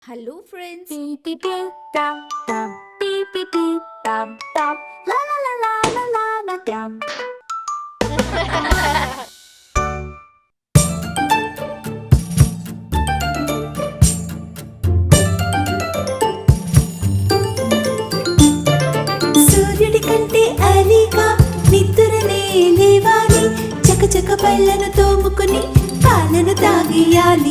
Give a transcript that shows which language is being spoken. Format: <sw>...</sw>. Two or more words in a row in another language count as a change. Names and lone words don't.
<en>Hello, friends. Beep beep beep dum dum beep beep beep dum dum la la la la la la la dum.</en> <te>సూర్యుడి కంటే అలీగా నిద్రనే లేవాలి, చకచక పళ్ళను తోముకుని పాలను తాగియాలి.</te>